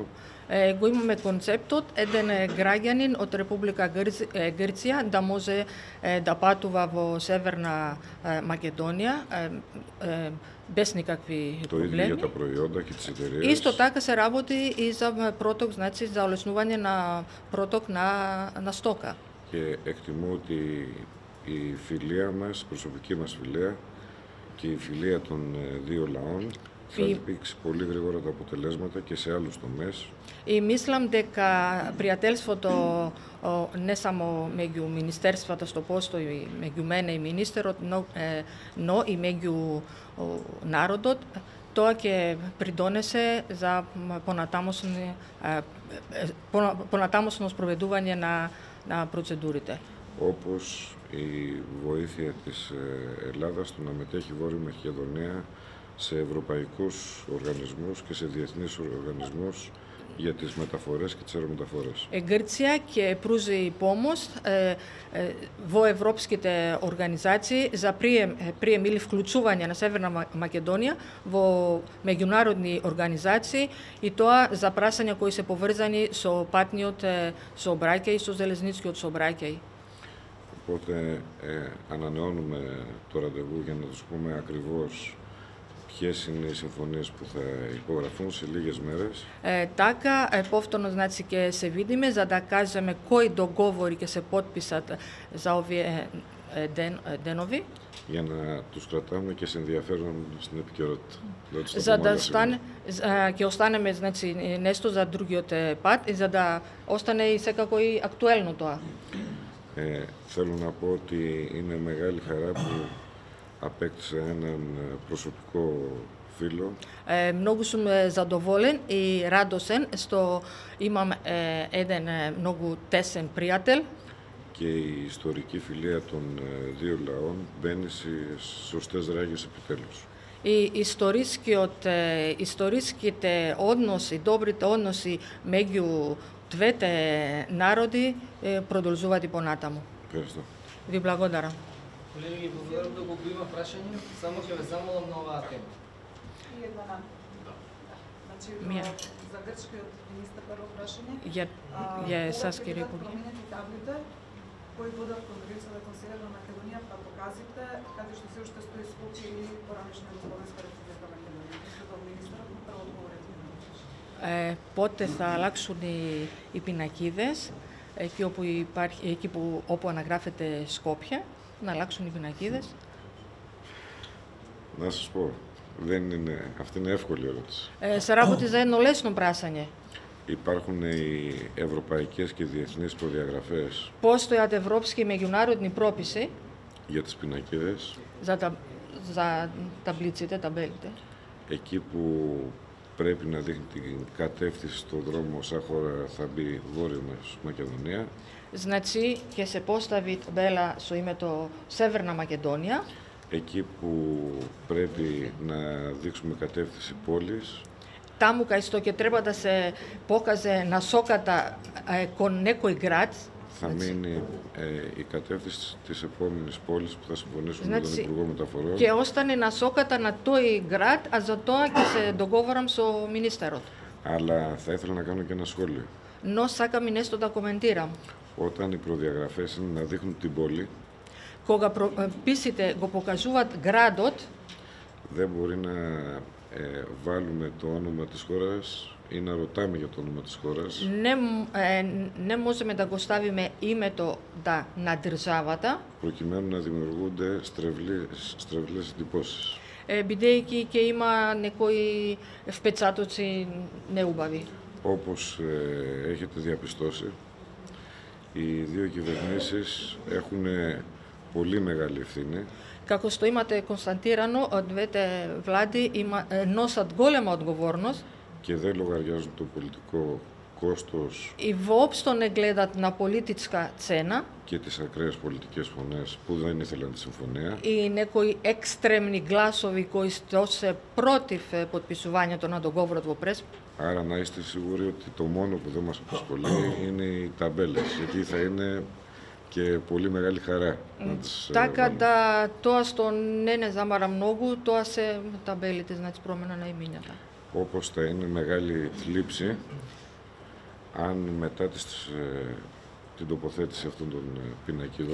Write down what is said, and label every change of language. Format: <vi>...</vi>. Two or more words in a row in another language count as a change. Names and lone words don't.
<mk>го имаме концептот еден граѓанин од Република Грција да може да патува во Северна Македонија без никакви</mk> <el>Το ίδιο για</el> <mk>проблеми.</mk> <el>τα προϊόντα και τις εταιρείες.</el> <mk>Исто така се работи и за проток, значи за олеснување на проток на стока.</mk> <el>Και εκτιμώ ότι η φιλία μας, η προσωπική μας φιλία και η φιλία των δύο λαών θα δείξει πολύ γρήγορα τα αποτελέσματα και σε άλλους τομές.</el> <mk>И мислам дека пријателството не само меѓу министерствата што постои меѓу мене и министерот, но и меѓу народот, тоа ќе придонесе за понатамосно спроведување на процедурите.</mk> <el>Όπως η βοήθεια της Ελλάδας στο να μετέχει η Βόρεια Μακεδονία σε ευρωπαϊκούς οργανισμούς και σε διεθνείς οργανισμούς για τις μεταφορές και τις αερομεταφορές.</el> <mk>Грција ќе пружи помош во европските организации за прием или вклучување на Северна Македонија во меѓународни организации и тоа за прашања кои се поврзани со патниот сообраќај и со железничкиот сообраќај.</mk> <el>Οπότε ανανεώνουμε το ραντεβού για να τους πούμε ακριβώς ποιες είναι οι συμφωνίες που θα υπογραφούν σε λίγες μέρες.</el> <mk>Така, повторно, значи, ќе се видиме за да кажеме кои договори ќе се потписат за овие денови.</mk> <el>Για να τους κρατάμε και σε ενδιαφέρον στην επικαιρότητα.</el> <mk>За да ќе останеме, значи, нешто за другиот пат и за да остане и секако и актуелно тоа.</mk> <el>Θέλω να πω ότι είναι μεγάλη χαρά που απέκτησα έναν προσωπικό φίλο.</el> <mk>Многу сум задоволен и радосен што имам еден многу тесен пријател.</mk> <el>Και η ιστορική φιλία των δύο λαών μπαίνει στις σωστές ράγες επιτέλους.</el> <mk>И историските односи, добрите односи меѓу двете народи продолжуваат и понатаму.</mk> <el>Ευχαριστώ.</el> <mk>Ви благодарам. Колеги, ви благодарам да го има прашање, само ќе ве замолам на оваа тема. И една значи, Мија. за грчкиот министар прво прашање. Ја Саски Република. Променети таблите кои водат кон границата кон Северна Македонија, па показите каде што се уште стои Скопје или поранешна Југословенска република Македонија. Мислам, министерот на прво одговорите.</mk> <el>Πότε θα αλλάξουν οι πινακίδες, εκεί όπου αναγράφεται Σκόπια, να αλλάξουν οι πινακίδες. Να σας πω, αυτή είναι εύκολη ερώτηση.</el> <mk>Se работи за едно лесно прашање.</mk> <el>Υπάρχουν οι ευρωπαϊκές και διεθνείς προδιαγραφές</el> <mk>Постојат европски и меѓународни прописи</mk> <el>για τις πινακίδες,</el> <mk>за таблиците, табелите.</mk> <el>εκεί που πρέπει να δείχνει την κατεύθυνση στον δρόμο όσα χώρα θα μπει Βόρεια Μακεδονία.</el> <mk>Значи, ќе се постави табела со името Северна Македонија.</mk> <el>Εκεί που πρέπει να δείξουμε κατεύθυνση πόλης,</el> <mk>Таму кај што ќе треба да се покаже насоката кон некој град.</mk> <el>θα μείνει η κατεύθυνση της επόμενης πόλης που θα συμφωνήσουμε με τον</el> <mk>Значи,</mk> <el>Υπουργό Μεταφορών.</el> <mk>ќе остане насоката на тој град, а за тоа ќе се договорам со министерот.</mk> <el>Αλλά θα ήθελα να κάνω και ένα σχόλιο.</el> <mk>Но сакам и нешто да коментирам.</mk> <el>Όταν οι προδιαγραφές είναι να δείχνουν την πόλη,</el> <mk>Кога писите го покажуваат градот,</mk> <el>δεν μπορεί να βάλουμε το όνομα της χώρας ή να ρωτάμε για το όνομα της χώρας.</el> <mk>не можеме да го ставиме името на државата,</mk> <el>προκειμένου να δημιουργούνται στρεβλές εντυπώσεις.</el> <mk>бидејќи ќе има некои впечатоци неубави.</mk> <el>Όπως έχετε διαπιστώσει, οι δύο κυβερνήσεις έχουν πολύ μεγάλη ευθύνη.</el> <mk>Како што имате констатирано, двете влади носат голема одговорност</mk> <el>Και δεν λογαριάζουν το πολιτικό κόστος</el> <mk>и воопшто не гледат на политичка цена</mk> <el>και τις ακραίες πολιτικές φωνές που δεν ήθελαν τη συμφωνία.</el> <mk>и некои екстремни гласови кои што се против потписувањето на договорот во Преспа.</mk> <el>Άρα να είστε σίγουροι ότι το μόνο που δεν μας απασχολεί είναι οι ταμπέλες, γιατί θα είναι και πολύ μεγάλη χαρά να τις</el> <mk>Така</mk> <el>βάλουμε.</el> <mk>да тоа што не замара многу, тоа се табелите, значи промена на имињата.</mk> <el>Όπως θα είναι μεγάλη θλίψη αν μετά την τοποθέτηση αυτών των πινακίδων</el>